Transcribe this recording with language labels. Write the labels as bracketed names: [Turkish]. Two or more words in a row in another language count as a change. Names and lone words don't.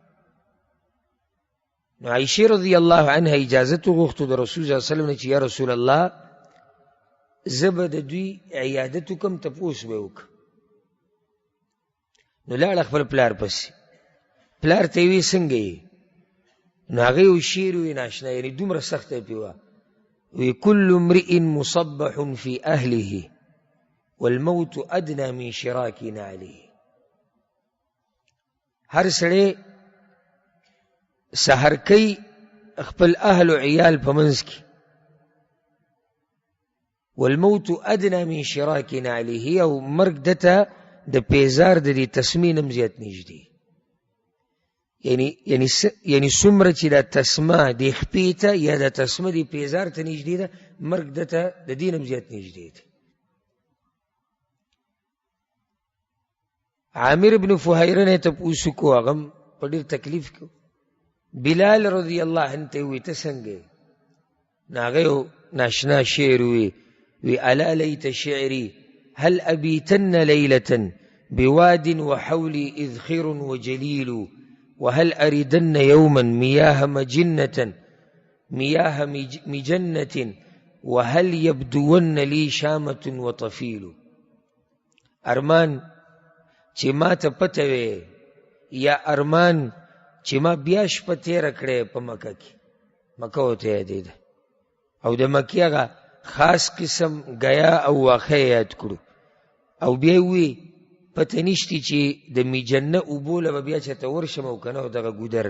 [Pashto] نو عائشه [Arabic] رضی الله عنها [Pashto] اجازت وغوښتو د رسول [Arabic] صلی الله علیه وسلم [Pashto] نه چې [Arabic] یا رسول الله [Pashto] زه به د دوی عیادت وکړم، تپوس به وکړم. نو لاړه خپل پلار پسې، پلار ته یې وی څنګه یې؟ نو هغه یو شعر وی ناشنا، یعنې دومره سخته یې پې وه، وی [Arabic] کل امرئ مصبح فی اهله والموت ادنى من شراک نعله، [Pashto] هر سړی سحر کوي خپل اهل و عیال په منځ کې، [Arabic] والموت ادنى من شراک نعله، [Pashto] او مرګ دته د پیزار د دې تسمې نم زیات نږدې. یعنی څومره چې دا تسمه د خپې ته یا د تسمه د پیزار ته نږدې ده، مرګ دته د دې نم زیات نږدې دی. عامر ابن فهیره نه تپوس وکړو، هغه هم په ډېر تکلیف کې. بلال [Arabic] رضی الله عنه [Pashto] ته وی ته څنګه یې؟ نو هغه یو ناشنا شعر وی [Arabic] الا لیت شعری هل ابیتن لیلة بواد وحولي إذخر وجليل وهل أردن يوما مياه مجنة وهل يبدون لي شامة وطفيل. [Pashto] ارمان چې ما ته پته وي یا ارمان چې ما بیا شپه تېره کړې په مکه کې، مکه ورته یادېده او د مکې هغه خاص قسم گیا او واقع یاد کړو او بیا وی پته نشتی چې د میجنه اوبو له به بیا چېرته ورشم او که نه دغه ګودرله.